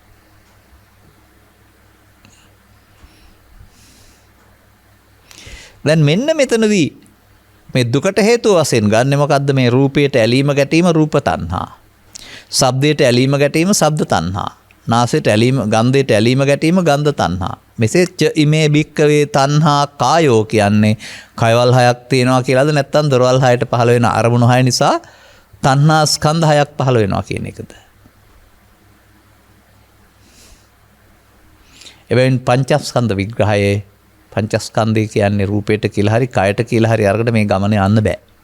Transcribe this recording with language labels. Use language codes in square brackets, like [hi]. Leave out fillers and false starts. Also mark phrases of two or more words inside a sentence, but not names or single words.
[si] දැන් මෙන්න මෙතනදී මේ දුකට හේතුව වශයෙන් ගන්නෙ මොකද්ද? මේ රූපයට ඇලීම ගැටීම රූප තණ්හා. ශබ්දයට ඇලීම ගැටීම ශබ්ද තණ්හා. නාසයට ඇලීම ගන්ධයට ඇලීම ගැටීම ගන්ධ තණ්හා. මෙසේ [pi] ච ඉමේ භික්කවේ තණ්හා කායෝ [si] කියන්නේ කයවල් 6ක් තියෙනවා කියලාද නැත්නම් දොරවල් 6ට පහළ වෙන අරමුණු 6 නිසා තණ්හා ස්කන්ධ 6ක් පහළ වෙනවා කියන එකද? එබැවින් පංචස්කන්ධ විග්‍රහයේ පංචස්කන්ධය කියන්නේ රූපයට කියලා හරි කයට කියලා හරි අරකට මේ ගමන යන්න බෑ.